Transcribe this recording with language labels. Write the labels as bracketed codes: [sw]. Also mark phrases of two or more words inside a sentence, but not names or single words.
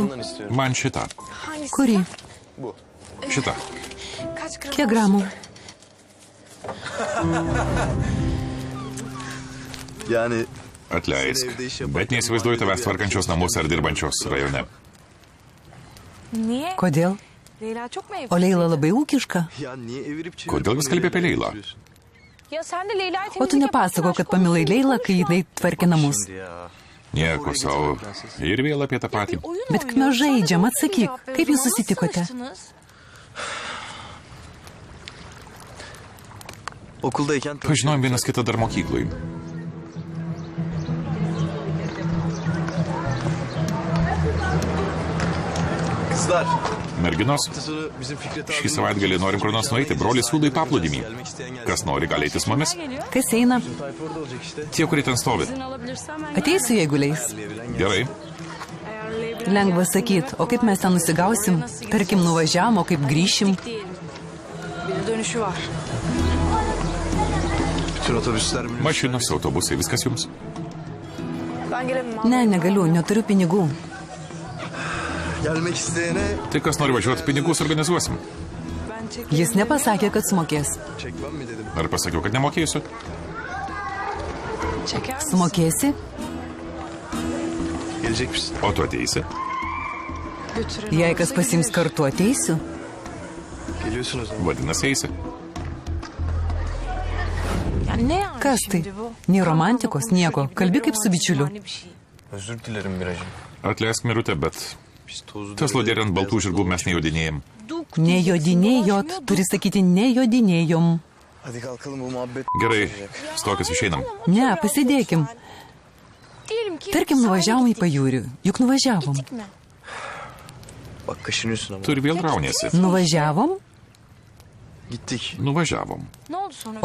[tr] Bundan istiyorum. [lt] Man šitą. [tr] Hangisi? [lt] Kurį? Šitą. [tr] Kaç gram? [lt] Kiek gramų? [tr] Yani [lt] Atleisk. Bet neįsivaizduoju tavęs tvarkančios namus ar dirbančios rajone. [tr] Niye? [lt] Kodėl? [tr] Leyla çok mu ev? [lt] O Leila labai ūkiška. [tr] ya niye evirip [lt] Kodėl vis kalbė apie Leilą? [tr] Ya sen de Leyla'yı [lt] O tu nepasako, kad pamilai Leilą, kai jinai tvarkė namus. [tr] Ya. [lt] Nieko savo. Ir vėl apie tą patį. Bet kai mes žaidžiam, atsakyk, kaip jūs susitikote? [tr] Okuldayken [lt] Pažinojom vienas kitą dar mokyklai. [tr] Kızlar. [lt] Merginos, [tr] hafta sonu bizim Fikret [lt] šį savaitgalį norim kur nors nueiti. Brolis siūlo į paplūdimį. Kas nori, gali eiti su mumis? Kas eina? [tr] Tayfa orada olacak işte. [lt] Tie, kurie ten stovi. Ateisiu, jeigu leis. Gerai. Lengva sakyt, o kaip mes ten nusigausim? Tarkim, nuvažiavam, o kaip grįšim? [tr] Bir dönüşü var. Bütün otobüsler minibüsler. [lt] Mašinos, autobusai, viskas jums. [tr] Ben gelemem. [lt] Ne, negaliu, neturiu pinigų. [tr] Gelmek isteyene [lt] Tai kas nori važiuoti, pinigus organizuosim. Jis nepasakė, kad sumokės. [tr] çekmem mi dedim. [lt] Ar pasakiau, kad nemokėsiu? [tr] Çeker misin? [lt] Sumokėsi? [tr] Gelecek misin? [lt] O tu ateisi? [tr] Götürelim. [lt] Jei kas pasims kartu, ateisiu. [tr] Geliyorsun o zaman. [lt] Vadinasi, eisi. [tr] Yani ne yani [lt] Kas tai? [tr] şimdi bu? [lt] Nei romantikos, nieko. Kalbi kaip su bičiuliu. [tr] Yani bir şey. Özür dilerim Miracığım. [lt] Atleisk mirutę, bet [tr] Biz tozlu [lt] Tesloderė ant baltų žirgų mes nejodinėjom. Nejodinėjot, turi sakyti nejodinėjom. [tr] Hadi kalkalım bu muhabbet. [lt] Gerai, stokis išeinam. Ne, pasidėkim. [tr] Diyelim ki [lt] Tarkim, nuvažiavom į pajūrį. Juk nuvažiavom. [tr] gittik mi? Bak kaşınıyorsun ama. [lt] Tu ir vėl rauniesi. Nuvažiavom? [tr] Gittik. [lt] Nuvažiavom. [tr] Ne oldu sonra?